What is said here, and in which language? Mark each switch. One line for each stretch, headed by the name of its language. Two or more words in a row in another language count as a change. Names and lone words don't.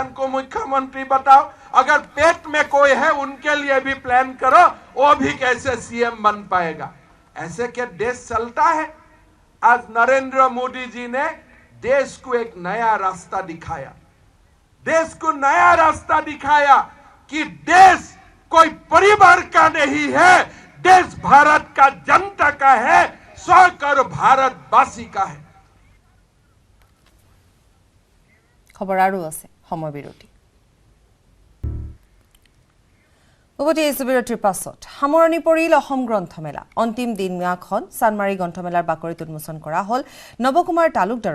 Hindi: को मुख्यमंत्री बताओ अगर पेट में कोई है उनके लिए भी प्लान करो वो भी कैसे सीएम बन पाएगा ऐसे क्या देश चलता है आज नरेंद्र मोदी जी ने देश को एक नया रास्ता दिखाया देश को नया रास्ता दिखाया कि देश कोई परिवार का नहीं है देश भारत का जनता का है, 100 करोड़ भारतवासी का है।
Assamese: খবৰ আৰু আছে সময় বিৰতি উভতি আহিছোঁ বিৰতিৰ পাছত সামৰণি পৰিল অসম গ্ৰন্থমেলা অন্তিম দিনখন চানমাৰী গ্ৰন্থমেলাৰ বাকৰিত উন্মোচন কৰা হ'ল নৱকুমাৰ তালুকদাৰৰ